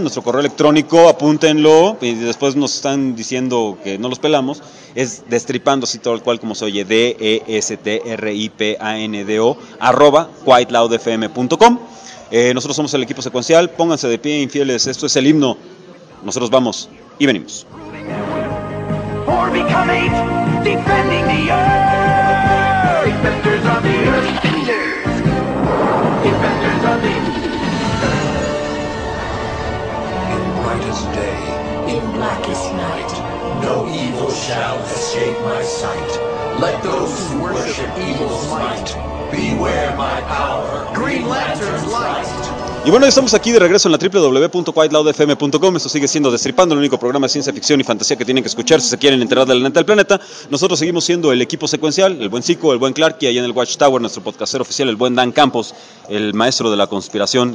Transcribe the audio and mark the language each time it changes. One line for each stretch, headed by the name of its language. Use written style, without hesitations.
Spanish: Nuestro correo electrónico, apúntenlo. Y después nos están diciendo que no los pelamos. Es destripando así todo el cual como se oye. destripando@quietloudfm.com. Nosotros somos el equipo secuencial. Pónganse de pie, infieles. Esto es el himno. Nosotros vamos y venimos.
English: Or becoming, defending the earth. Defenders of the earth. Defenders. Defenders of the earth. In brightest day, in blackest night, no evil shall escape my sight. Let those who worship evil's might beware my power. Green lanterns light.
Spanish: Y bueno, ya estamos aquí de regreso en la www.quietloudfm.com. Esto sigue siendo Destripando, el único programa de ciencia ficción y fantasía que tienen que escuchar si se quieren enterar de la neta del planeta. Nosotros seguimos siendo el equipo secuencial, el buen Zico, el buen Clark, y ahí en el Watchtower, nuestro podcaster oficial, el buen Dan Campos, el maestro de la conspiración.